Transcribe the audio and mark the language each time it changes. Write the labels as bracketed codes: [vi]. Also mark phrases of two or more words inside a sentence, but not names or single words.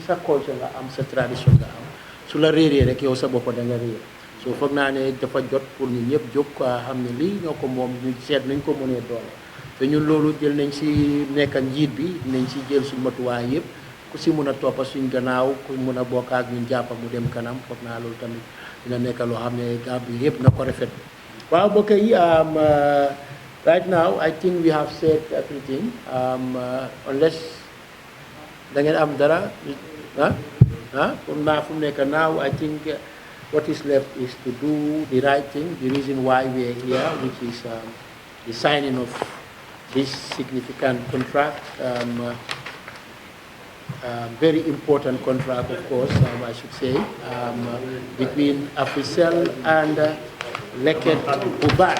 [wo] sa culture nga am sa tradition nga am su la réeree rek yow sa bopp da nga réer soo foog naa ne dafa jot pour ñu ñëpp jóg quoi xam ne lii ñoo ko moom ñu seet nañ ko mënee doole te ñun loolu jël nañ si nekk njiit bi nañ si jël suñ matuwaay yëpp ku si mun a toppa suñ gannaaw ku mun a bokk ak ñun jàppa mu dem kanam foog naa loolu tamit dina nekk loo xam ne Gambie yëpp na ko rafet waaw mbokk yi [en] right now I think we have said everything unless [wo] da ngeen am dara comme naa fu mu nekk [en] now I think what is left is to do the right thing the reason why we are here which is the signing of this significant contract very important contract, of course, I should say, between Africell and Leket Barra.